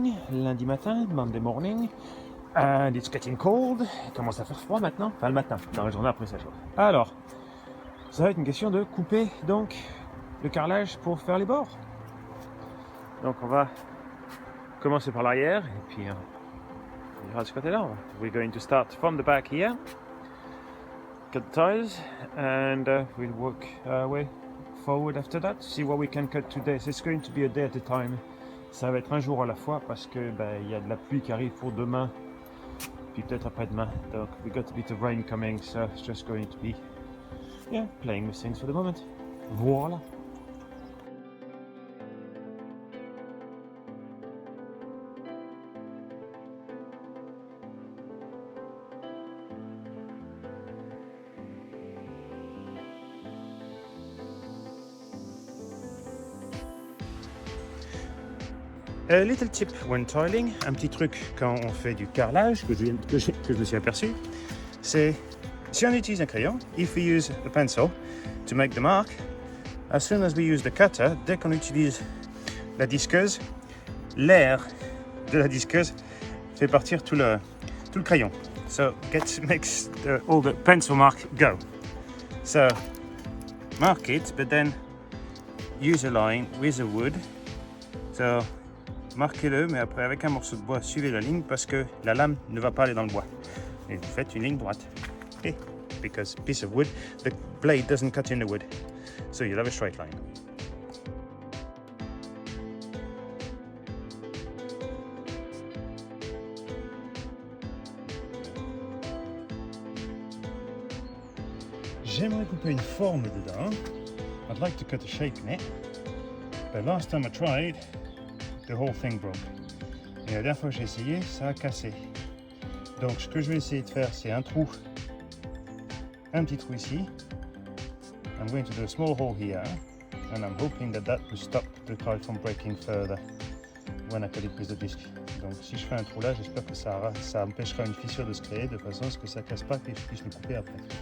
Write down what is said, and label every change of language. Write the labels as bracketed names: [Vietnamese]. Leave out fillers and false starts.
[French] Lundi matin, [English] Monday morning. And it's getting cold. [French] Il commence à faire froid maintenant. Enfin, le matin, dans la journée après ça chaud. Alors, ça va être une question de couper donc le carrelage pour faire les bords. Donc on va commencer par l'arrière et puis on ira de ce côté-là. [English] We're going to start from the back here. Cut the tires and we'll work our way forward after that. See what we can cut today. So it's going to be a day at a time. [French] Ça va être un jour à la fois parce que il y a de la pluie qui arrive pour demain, puis peut-être après-demain. [English] Donc we got a bit of rain coming, so it's just going to be playing with things for the moment. [French] Voilà. [English] A little tip when tiling, [French] un petit truc quand on fait du carrelage que je me suis aperçu, c'est si on utilise un crayon, [English] if we use a pencil to make the mark, as soon as we use the cutter, [French] dès qu'on utilise la disqueuse, l'air de la disqueuse fait partir tout le crayon. [English] So makes all the pencil mark go. So mark it, but then use a line with a wood. [French] So marquez-le, mais après avec un morceau de bois, suivez la ligne parce que la lame ne va pas aller dans le bois. Et vous faites une ligne droite. [English] Et because piece of wood, the blade doesn't cut in the wood. So you'll have a straight line. [French] J'aimerais couper une forme dedans. [English] I'd like to cut a shape in it. But last time I tried, the whole thing broke. [French] Et la dernière fois que j'ai essayé, ça a cassé. Donc ce que je vais essayer de faire, c'est un petit trou ici. [English] I'm going to do a small hole here, and I'm hoping that will stop the tile from breaking further when I cut it with the disc. [French] Donc si je fais un trou là, j'espère que ça empêchera une fissure de se créer de façon à ce que ça casse pas et que je puisse le couper après.